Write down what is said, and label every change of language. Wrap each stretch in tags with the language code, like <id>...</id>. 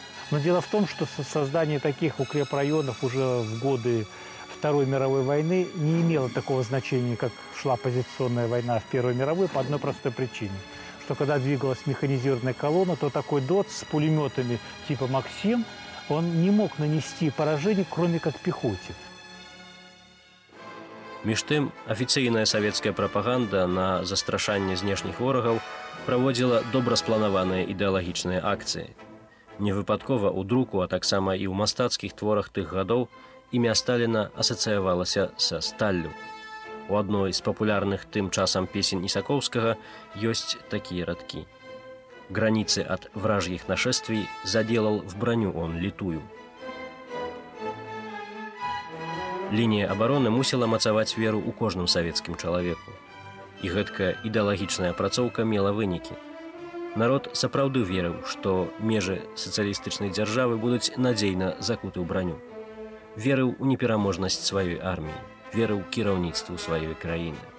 <ru>Но дело в том, что создание таких укрепрайонов уже в годы Второй мировой войны не имело такого значения, как шла позиционная война в Первой мировой, по одной простой причине. Что когда двигалась механизированная колонна, то такой ДОТ с пулеметами типа «Максим», он не мог нанести поражение, кроме как пехоте.</ru> <be>Між тым, афіцыйная савецкая прапаганда на застрашанне знешніх ворагаў праводзіла добра спланаваныя ідэалагічныя акцыі. Невыпадкова ў друку, а таксама і ў мастацкіх творах тых гадоў імя Сталіна асацыявалася са сталлю. У адной з папулярных тым часам песень Ісакоўскага ёсць такія радкі.</be> <ru>«Границы от вражьих нашествий заделал в броню он литую».</ru> <be>Лінія абароны мусіла мацаваць веру ў кожным савецкім чалавеку. І гэткая ідэалагічная апрацоўка мела вынікі. Народ сапраўды верыў, што межы сацыялістычнай дзяржавы будуць надзейна закуты ў браню. Верыў у непераможнасць сваёй арміі, верыў кіраўніцтву сваёй краіны.</be>